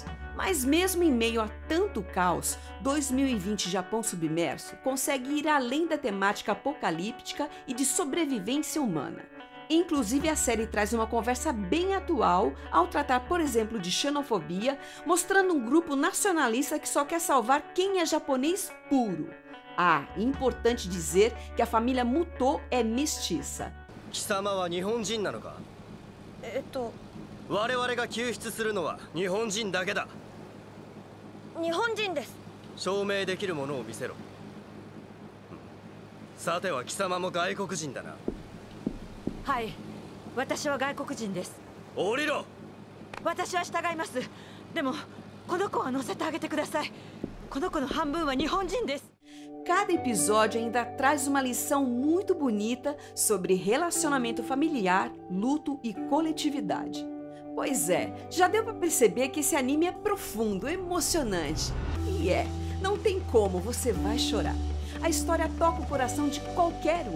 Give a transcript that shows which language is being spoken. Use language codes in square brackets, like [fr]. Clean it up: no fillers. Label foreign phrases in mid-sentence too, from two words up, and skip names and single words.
[pt] Mas mesmo em meio a tanto caos, 2020 Japão Submerso consegue ir além da temática apocalíptica e de sobrevivência humana. Inclusive, a série traz uma conversa bem atual ao tratar, por exemplo, de xenofobia, mostrando um grupo nacionalista que só quer salvar quem é japonês puro. Ah, importante dizer que a família Muto é mestiça. [ja] 貴様は日本人なのか？我々が救出するのは日本人だけだ。日本人です。証明できるものを見せろ。 さては貴様も外国人だな。はい、私は外国人です。降りろ。私は従います。でもこの子は乗せてあげてください。この子の半分は日本人です。 [pt] Cada episódio ainda traz uma lição muito bonita sobre relacionamento familiar, luto e coletividade. Pois é, já deu para perceber que esse anime é profundo, emocionante. E não tem como, você vai chorar. A história toca o coração de qualquer um.